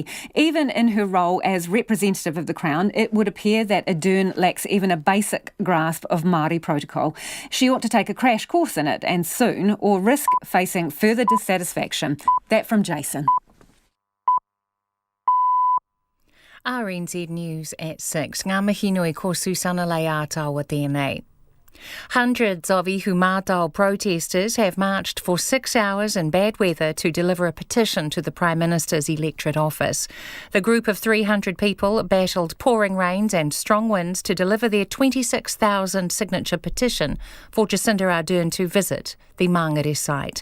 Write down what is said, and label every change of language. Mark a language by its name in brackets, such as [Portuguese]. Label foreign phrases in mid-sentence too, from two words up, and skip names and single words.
[English] Even in her role as representative of the Crown, it would appear that Ardern lacks even a basic grasp of Māori protocol. She ought to take a crash course in it, and soon, or risk facing further dissatisfaction. That from Jason. RNZ News at 6. [Māori] Ngā mihi nui ko Susana Leātaua tēnei. [English] Hundreds of Ihu Mātou protesters have marched for 6 hours in bad weather to deliver a petition to the Prime Minister's electorate office. The group of 300 people battled pouring rains and strong winds to deliver their 26,000 signature petition for Jacinda Ardern to visit the Mangere site.